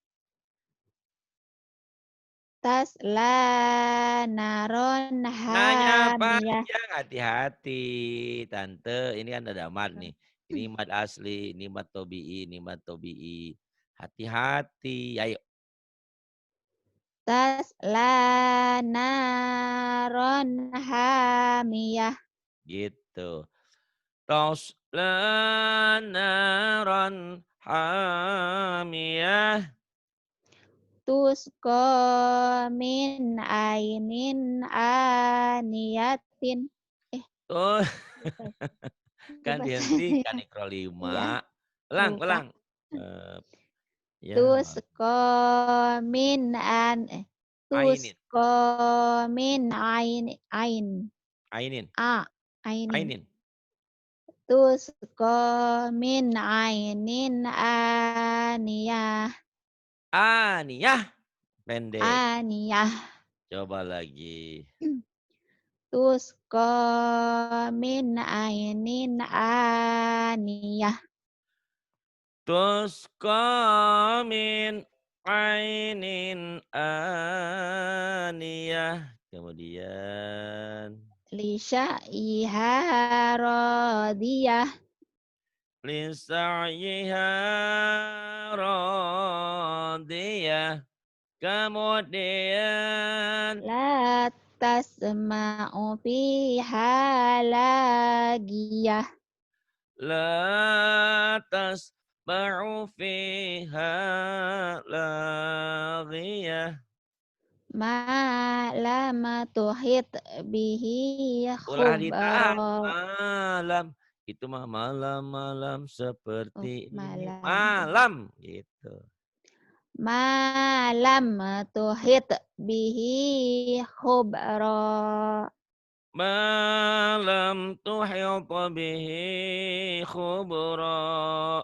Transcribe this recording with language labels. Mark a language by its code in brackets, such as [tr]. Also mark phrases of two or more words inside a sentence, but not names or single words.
[ar] تصلى نارا [id] Nanya [ar] hamiyah [id] panjang, hati-hati, tante. Ini kan ada mad nih. Ini mad asli, ini mad tobi'i, ini mad tobi'i. Hati-hati. Ayo, [ar] تصلى نارا حامية gitu. تصلى نارا حامية. تسقى من عين آنية eh [id] Tuh, lupa kan lupa saya dihentikan ikro iya 5. Pelang, lupa pelang. Eh, ya, [ar] تسقى من ainin, تسقى من عين ainin, أ عين ainin. تسقى من عين آنية [id] Aniyah, pendek. [ar] aniyah [id] Coba lagi. [ar] تسقى من عين آنية تسقى من عين آنية. [id] Kemudian [ar] لسعيها راضية لسعيها راضية. [id] Kemudian [ar] لا تسمع فيها لاغية لا تسمع فيها لاغية. ما لم تحط به [su] Ulah [ar] khubara [id] ditahan malam. Itu mah malam-malam oh seperti ini. [ar] malam [id] Malam gitu. [ar] ما لم تحط به خبرا ما لم تحط به خبرا.